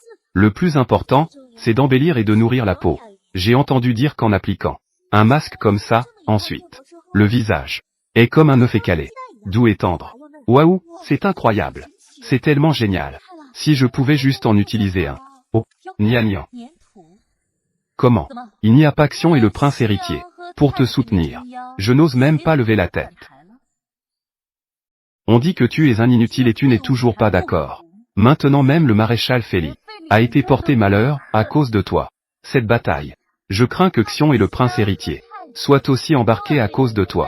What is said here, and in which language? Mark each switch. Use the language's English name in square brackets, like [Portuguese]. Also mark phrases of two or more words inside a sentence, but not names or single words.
[French] Le plus important, c'est d'embellir et de nourrir la peau. J'ai entendu dire qu'en appliquant un masque comme ça, ensuite, le visage est comme un œuf écalé. Doux et tendre. Waouh, c'est incroyable. C'est tellement génial. Si je pouvais juste en utiliser un. Oh, nia nia. [Chinese] 粘土。 [French] Comment? [Chinese] 怎么？ [French] Il n'y a pas Xion et le prince héritier. Pour te soutenir. Je n'ose même pas lever la tête. On dit que tu es un inutile et tu n'es toujours pas d'accord. Maintenant même le maréchal Feli a été porté malheur à cause de toi. Cette bataille. Je crains que Xion et le prince héritier soient aussi embarqués à cause de toi.